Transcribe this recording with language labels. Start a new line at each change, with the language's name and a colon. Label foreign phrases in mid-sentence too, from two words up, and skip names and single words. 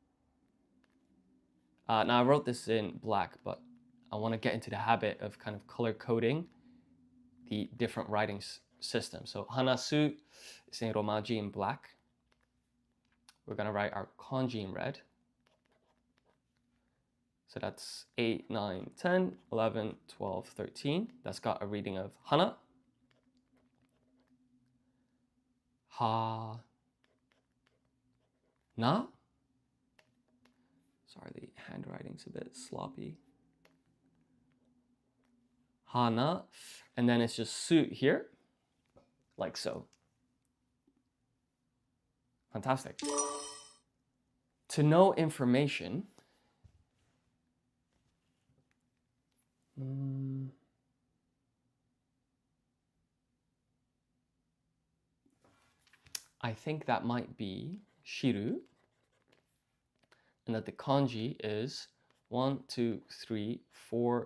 English: Now I wrote this in black, but I want to get into the habit of kind of color coding the different writing systems. So hanasu is in romaji in black. We're going to write our kanji in red. So that's 8, 9, 10, 11, 12, 13. That's got a reading of hana. Ha. Na. Sorry, the handwriting's a bit sloppy. Hana. And then it's just su here, like so. Fantastic. To know information, I think that might be shiru, and that the kanji is 1, 2, 3, 4.